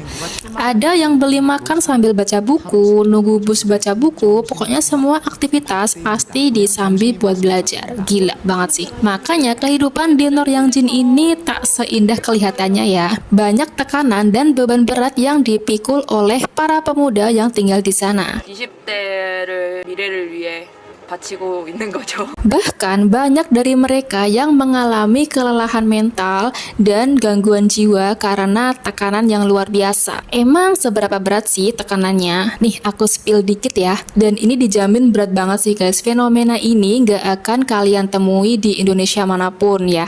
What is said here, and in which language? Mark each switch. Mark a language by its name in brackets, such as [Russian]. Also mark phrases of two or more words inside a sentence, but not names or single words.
[Indonesian] Ada yang beli makan sambil baca buku, nunggu bus baca buku, pokoknya semua aktivitas pasti disambi buat belajar. Gila banget sih. Makanya kehidupan di Noryangjin ini tak seindah kelihatannya ya. Banyak tekanan dan beban berat yang dipikul oleh para pemuda yang tinggal di sana. [Korean] 20대를 미래를 위해 바치고 있는 거죠. [Indonesian] Bahkan banyak dari mereka yang mengalami kelelahan mental dan gangguan jiwa karena tekanan yang luar biasa. Emang seberapa berat sih tekanannya? Nih aku spill dikit ya. Dan ini dijamin berat banget sih guys. Fenomena ini gak akan kalian temui di Indonesia manapun ya.